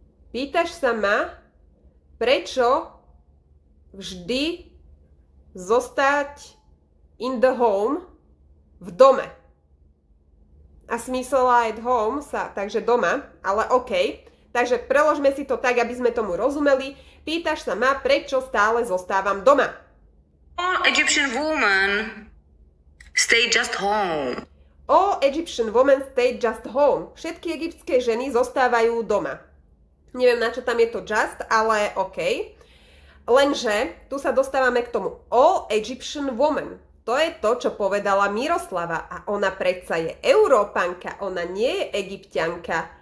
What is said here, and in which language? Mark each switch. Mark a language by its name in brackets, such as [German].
[Slovak] Pýtaš sa ma, prečo vždy zostať [English] in the home, [Slovak] v dome. A smyslela [English] at home [Slovak] takže doma, ale OK. Takže preložme si to tak, aby sme tomu rozumeli. Pýtaš sa ma, prečo stále zostávam doma. [English] All Egyptian women stay just home. All Egyptian women stay just home. [Slovak] Všetky egyptské ženy zostávajú doma. Neviem, na čo tam je to just, ale OK. Lenže tu sa dostávame k tomu. [English] All Egyptian women. [Slovak] To je to, čo povedala Miroslava. A ona predsa je Európanka. Ona nie je Egypťanka.